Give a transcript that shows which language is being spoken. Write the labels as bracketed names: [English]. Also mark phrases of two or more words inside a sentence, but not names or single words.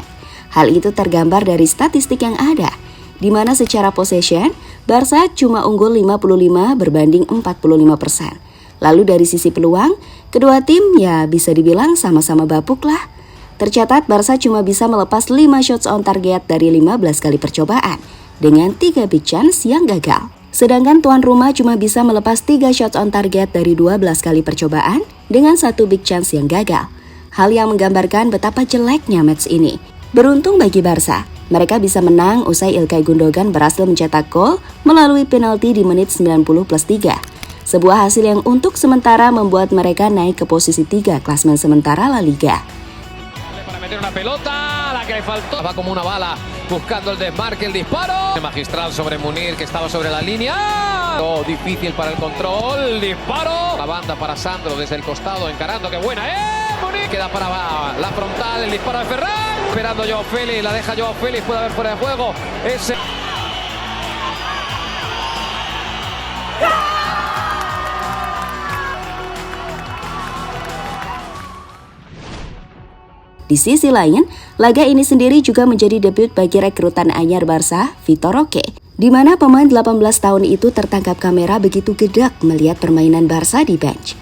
[Indonesian] Hal itu tergambar dari statistik yang ada, di mana secara possession, Barca cuma unggul 55 berbanding 45%. Lalu dari sisi peluang, kedua tim ya bisa dibilang sama-sama bapuk lah. Tercatat Barca cuma bisa melepas 5 [English] shots on target [Indonesian] dari 15 kali percobaan, dengan 3 [English] big chance [Indonesian] yang gagal. Sedangkan tuan rumah cuma bisa melepas 3 [English] shots on target [Indonesian] dari 12 kali percobaan dengan 1 [English] big chance [Indonesian] yang gagal. Hal yang menggambarkan betapa jeleknya match ini. Beruntung bagi Barca, mereka bisa menang usai Ilkay Gundogan berhasil mencetak gol melalui penalti di menit 90+3. Sebuah hasil yang untuk sementara membuat mereka naik ke posisi 3 klasmen sementara La Liga. [Spanish] Una pelota, la que le faltó, va como una bala, buscando el desmarque, el disparo, magistral sobre Munir que estaba sobre la línea, difícil para el control, el disparo, la banda para Sandro desde el costado encarando, que buena, Munir, queda para la frontal, el disparo de Ferran, esperando Joao Félix, la deja Joao Félix, puede haber fuera de juego, ese... [Indonesian] Di sisi lain, laga ini sendiri juga menjadi debut bagi rekrutan anyar Barca, Vitor Roque, di mana pemain 18 tahun itu tertangkap kamera begitu gedek melihat permainan Barca di bench.